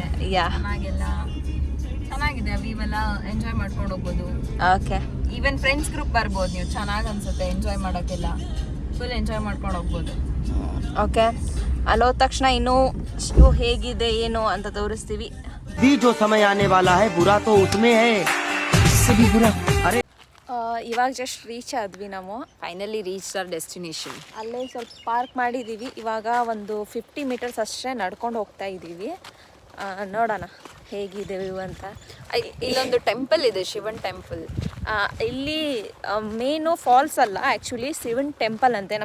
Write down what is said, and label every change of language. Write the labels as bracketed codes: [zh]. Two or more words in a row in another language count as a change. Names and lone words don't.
[kn] ಚೆನ್ನಾಗಿದೆ. ನೀವೆಲ್ಲ ಎಂಜಾಯ್ ಮಾಡ್ಕೊಂಡು ಹೋಗ್ಬೋದು. ಓಕೆ, [en] even friends group [kn] ಬರ್ಬೋದು ನೀವು. ಚೆನ್ನಾಗಿ ಅನ್ಸುತ್ತೆ ಎಂಜಾಯ್ ಮಾಡೋಕ್ಕೆಲ್ಲ. [en] full enjoy [kn] ಮಾಡ್ಕೊಂಡು ಹೋಗ್ಬೋದು. ಓಕೆ, ಅಲ್ಲಿ ಹೋದ ತಕ್ಷಣ ಇನ್ನೂ ಹೇಗಿದೆ ಏನು ಅಂತ ತೋರಿಸ್ತೀವಿ. [hi] जो समय आने वाला है बुरा तो उसमें है, इससे भी बुरा. अरे [kn] ಇವಾಗ [en] just reach [kn] ಆದ್ವಿ ನಾವು. [en] finally reach our destination. [kn] ಅಲ್ಲೇ ಸ್ವಲ್ಪ ಪಾರ್ಕ್ ಮಾಡಿದ್ದೀವಿ. ಇವಾಗ ಒಂದು 50 ಮೀಟರ್ಸ್ ಅಷ್ಟೇ ನಡ್ಕೊಂಡು ಹೋಗ್ತಾ ಇದ್ದೀವಿ. ನೋಡೋಣ ಹೇಗಿದೆ ವ್ಯೂ ಅಂತ. ಇಲ್ಲೊಂದು ಟೆಂಪಲ್ ಇದೆ, ಶಿವನ್ ಟೆಂಪಲ್. ಇಲ್ಲಿ ಮೇನು ಫಾಲ್ಸ್ ಅಲ್ಲ, ಆ್ಯಕ್ಚುಲಿ ಶಿವನ್ ಟೆಂಪಲ್ ಅಂತೆ.